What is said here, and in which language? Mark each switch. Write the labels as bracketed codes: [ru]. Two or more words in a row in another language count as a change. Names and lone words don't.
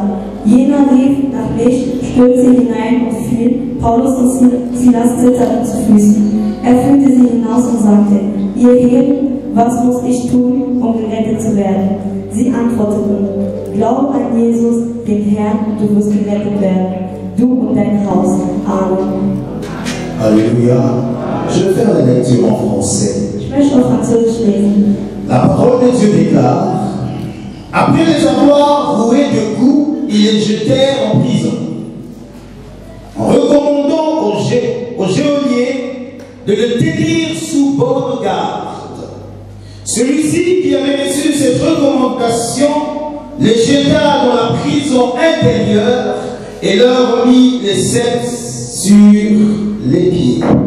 [de] Jener rief nach Licht, stürzte hinein und fiel. Paulus und Silas zitterten zu Füßen. Er führte sie hinaus und sagte: Ihr Herren, was muss ich tun, um gerettet zu werden? Sie antworteten: Glaube an Jesus, den Herrn, du wirst gerettet werden, du und dein Haus. Amen. [fr] Alléluia. Je vais faire la lecture en français. [de] Ich möchte auf Französisch lesen. [fr] La parole de Dieu déclare: après les avoir roués de coups, ils les jetèrent en prison, en recommandant au geôlier de le tenir sous bonne garde. Celui-ci qui avait reçu cette recommandation les jeta dans la prison intérieure et leur mit les ceps sur les pieds.